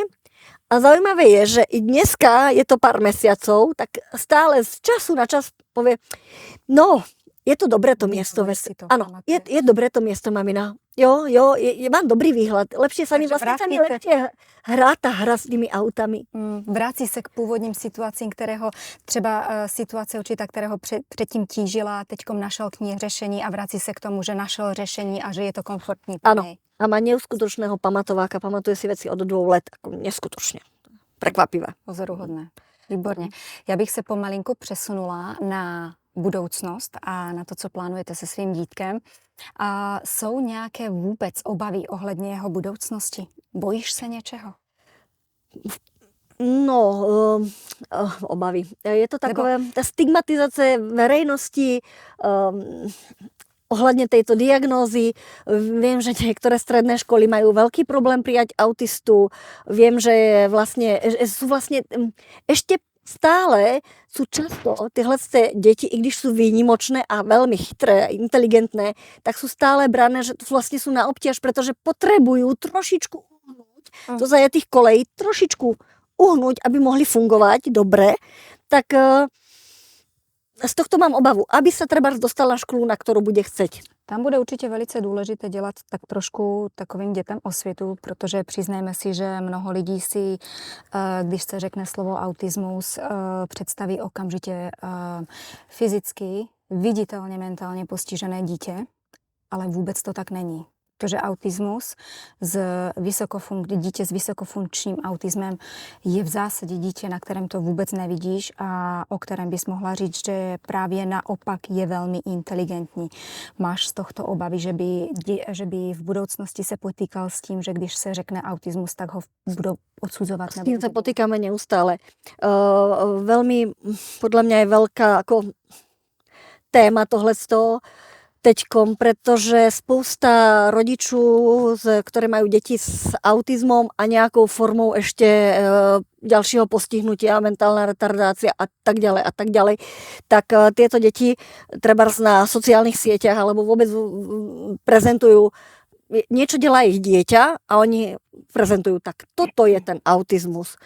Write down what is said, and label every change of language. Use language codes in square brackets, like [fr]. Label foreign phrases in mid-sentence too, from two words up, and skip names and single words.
[sk] A zaujímavé je, že i dneska, je to pár mesiacov, tak stále z času na čas povie, no, je to dobré to miesto. Áno, je dobré to miesto, mamina. Jo, mám dobrý výhľad. Lepšie sa mi lepšie hrá tá hra s tými autami. [cs] Vrací se k původním situacím, kterého třeba situace určitá, kterého předtím tížila, teďkom našel k ní řešení a vrací se k tomu, že našel řešení a že je to komfortní. [sk] Áno. A má neskutočného pamatováka, pamatuje si veci od 2 let, ako neskutočne. Prekvapivé. [cs] Pozoruhodné. Výborně. Já bych se pomalinku přesunula na budoucnost a na to, co plánujete se svým dítkem. A jsou nějaké vůbec obavy ohledně jeho budoucnosti? Bojíš se něčeho? No, obavy. Je to takové, [sk] tá stigmatizácia verejnosti ohľadne tejto diagnózy. Viem, že niektoré stredné školy majú veľký problém prijať autistu. Viem, že sú vlastne ešte stále sú často tyhle deti, i když sú výnimočné a veľmi chytré, inteligentné, tak sú stále brané, že vlastne sú na obťaž, pretože potrebujú trošičku uhnúť do zajatých kolejí, trošičku uhnúť, aby mohli fungovať dobre. Tak z tohto mám obavu, aby sa treba dostal na školu, na ktorú bude chceť. [cs] Tam bude určitě velice důležité dělat tak trošku takovým dětem osvětu, protože přiznejme si, že mnoho lidí si, když se řekne slovo autismus, představí okamžitě fyzicky, viditelně, mentálně postižené dítě, ale vůbec to tak není. Protože autismus, dítě s vysokofunkčním autismem je v zásadě dítě, na kterém to vůbec nevidíš a o kterém bys mohla říct, že právě naopak je velmi inteligentní. Máš z tohto obavy, že by v budoucnosti se potýkal s tím, že když se řekne autismus, tak ho budou odsudzovat? [sk] S tým sa potýkame neustále. Veľmi, podľa mňa je veľká ako téma tohleto teďkom, pretože [cs] spousta rodičů, [sk] ktoré majú deti s autizmom a nejakou formou ešte ďalšieho postihnutia, mentálna retardácia a tak ďalej, tak tieto deti trebárs na sociálnych sieťach alebo vôbec prezentujú, niečo delá ich dieťa a oni prezentujú tak, toto je ten autizmus.